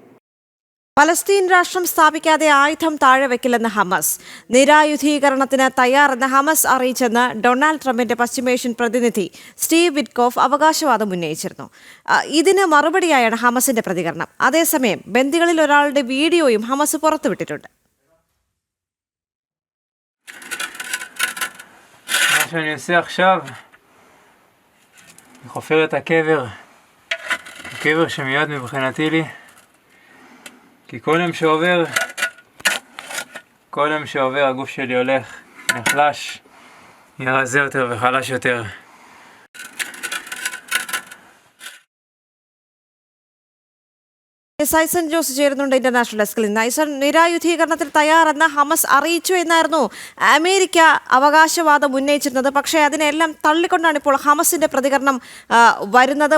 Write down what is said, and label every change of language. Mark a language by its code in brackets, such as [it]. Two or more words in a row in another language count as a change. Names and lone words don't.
[ml] പലസ്തീൻ രാഷ്ട്രം സ്ഥാപിക്കാതെ ആയുധം താഴെ വെക്കില്ലെന്ന് ഹമാസ്. നിരായുധീകരണത്തിന് തയ്യാറെന്ന് ഹമാസ് അറിയിച്ചെന്ന് ഡൊണാൾഡ് ട്രംപിന്റെ പശ്ചിമേഷ്യൻ പ്രതിനിധി സ്റ്റീവ് വിറ്റ്കോഫ് അവകാശവാദം ഉന്നയിച്ചിരുന്നു. ഇതിന് മറുപടിയായാണ് ഹമാസിന്റെ പ്രതികരണം. അതേസമയം ബന്ദികളിൽ ഒരാളുടെ വീഡിയോയും ഹമാസ് പുറത്തുവിട്ടിട്ടുണ്ട്. [he] שאני עושה עכשיו, אני חופר את הקבר שמיועד מבחינתי לי, כי כל יום שעובר הגוף שלי הולך נחלש, נהיה רזה יותר וחלש יותר. [ml] ഐസൻ ജോസ് ചേരുന്നുണ്ട് [en] international desk [ml] നിന്ന്. ഐസൻ, നിരായുധീകരണത്തിൽ തയ്യാറെന്ന് ഹമാസ് അറിയിച്ചു എന്നായിരുന്നു അമേരിക്ക അവകാശവാദം ഉന്നയിച്ചിരുന്നത്. പക്ഷേ അതിനെല്ലാം തള്ളിക്കൊണ്ടാണ് ഇപ്പോൾ ഹമാസിന്റെ പ്രതികരണം വരുന്നത്.